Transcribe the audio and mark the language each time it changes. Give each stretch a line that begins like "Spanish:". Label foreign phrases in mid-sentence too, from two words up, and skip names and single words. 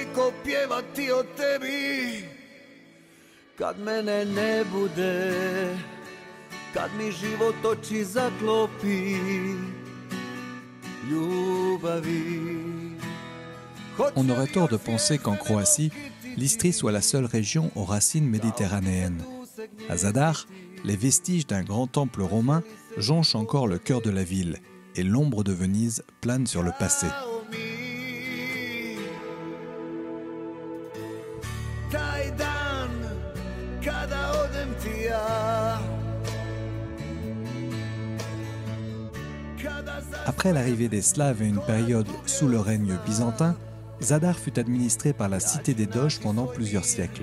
Croatian: pjevati o tebi kad mene ne bude, kad mi život oči zaklopi ljubavi.
French: On aurait tort de penser qu'en Croatie, l'Istrie soit la seule région aux racines méditerranéennes. À Zadar, les vestiges d'un grand temple romain jonchent encore le cœur de la ville et l'ombre de Venise plane sur le passé. Après l'arrivée des Slaves et une période sous le règne byzantin, Zadar fut administré par la cité des Doges pendant plusieurs siècles.